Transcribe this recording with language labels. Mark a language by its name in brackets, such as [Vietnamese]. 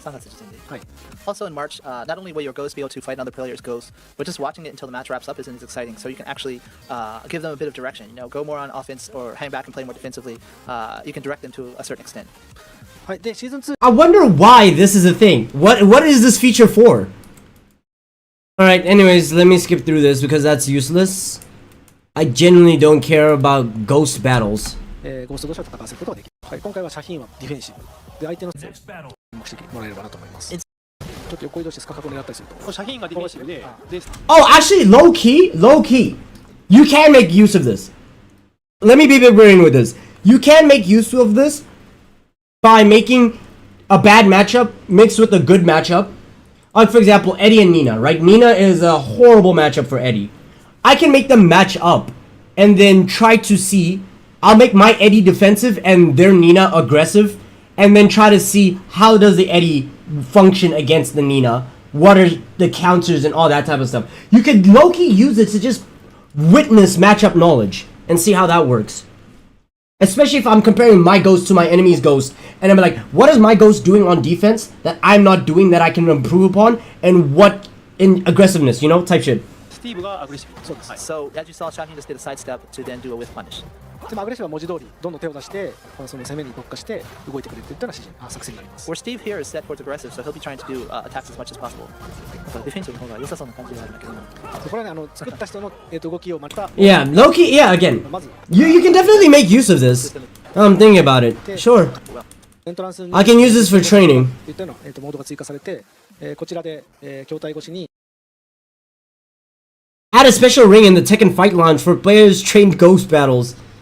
[Japanese] 3月時点で。はい。 [English] Also in March, not only will your ghost be able to fight another player's ghost, but just watching it until the match wraps up isn't as exciting. So you can actually give them a bit of direction. Go more on offense or hang back and play more defensively. You can direct them to a certain extent. [Japanese] はい、で、シーズン2。 [English] I wonder why this is a thing. What is this feature for? Alright, anyways, let me skip through this because that's useless. I genuinely don't care about ghost battles. [Japanese] ゴースト同士を戦わせることができる。はい、今回はシャヒーンはディフェンシブ。で、相手の注目してもらえればなと思います。ちょっと横移動してスカカを狙ったりすると。シャヒーンがディフェンシブで。 [English] Oh, actually, low key. You can make use of this. Let me be big brain with this. You can make use of this by making a bad matchup mixed with a good matchup. Like, for example, Eddie and Nina, right? Nina is a horrible matchup for Eddie. I can make them match up and then try to see. I'll make my Eddie defensive and their Nina aggressive, and then try to see how does the Eddie function against the Nina. What are the counters and all that type of stuff. You could low-key use it to just witness matchup knowledge and see how that works. Especially if I'm comparing my ghost to my enemy's ghost, and I'm like, what is my ghost doing on defense that I'm not doing that I can improve upon, and what in aggressiveness, type shit. [Japanese] Steve がアグレッシブ。そうです。 [English] So as you saw, Shaheen just did a sidestep to then do a whiff punish. [Japanese] でもアグレッシブは文字通りどんどん手を出してその攻めに特化して動いてくれるといったような作戦になります。 [English] Where Steve here is set towards aggressive, so he'll be trying to do attacks as much as possible. [Japanese] ディフェンスの方が良さそうな感じがあるんだけど。これはね作った人の動きをまた。 [English] Yeah, low key. Yeah, again. You can definitely make use of this. I'm thinking about it. Sure. I can use this for training. [Japanese] といったようなモードが追加されて、こちらで筐体越しに。 [English] Add a special ring in the Tekken Fight Lounge for players trained ghost battles.